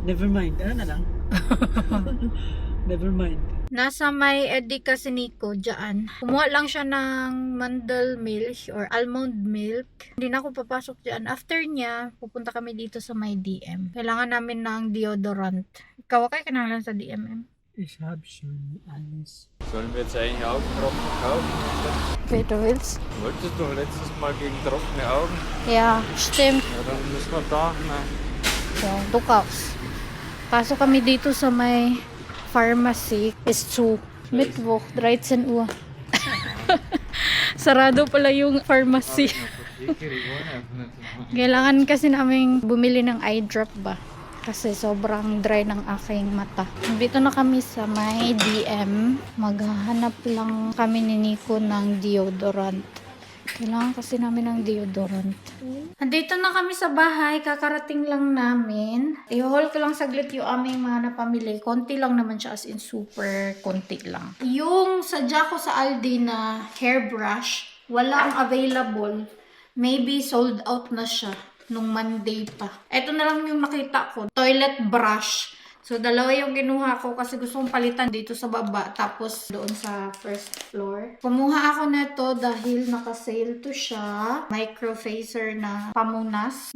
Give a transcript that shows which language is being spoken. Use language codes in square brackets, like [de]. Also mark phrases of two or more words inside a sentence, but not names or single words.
[en] Never mind. [tl] Ano na lang? [en] Never mind. [tl] Nasa may Edika si Nico dyan. Kumuha lang siya ng [en] mandel milk or almond milk. [tl] Hindi na ako papasok dyan. After niya, pupunta kami dito sa may DM. Kailangan namin ng deodorant. Ikaw kay kailangan sa DMM. [de] Ich habe schon alles. Sollen wir jetzt eigentlich Augentropfen kaufen? Wait, du willst? Wolltest du letztes Mal gegen trockene Augen? Ja, stimmt. Ja, dann müssen wir da. Ne? So, du kaufst. [tl] Pasok kami dito sa may pharmacy. [de] Is zu. Mittwoch, 13 Uhr. [tl] Sarado pala yung pharmacy. Kailangan kasi namin bumili ng [en] eye drop [tl] ba? Kasi sobrang dry ng aking mata. Dito na kami sa may DM. Maghahanap lang kami ni Nico ng deodorant. Kailangan kasi namin ng deodorant. Andito na kami sa bahay. Kakarating lang namin. I-haul ko lang saglit yung aming mga napamili. Konti lang naman siya, [en] as in super [tl] konti lang. Yung sadya ko sa Aldi na hairbrush, walang available. [en] Maybe sold out [tl] na siya nung Monday pa. Ito na lang yung nakita ko. Toilet brush. So, dalawa yung kinuha ko kasi gusto kong palitan dito sa baba. Tapos, doon sa [en] first floor. [tl] Kumuha ako nito dahil naka-sale to siya. Microfacer na pamunas.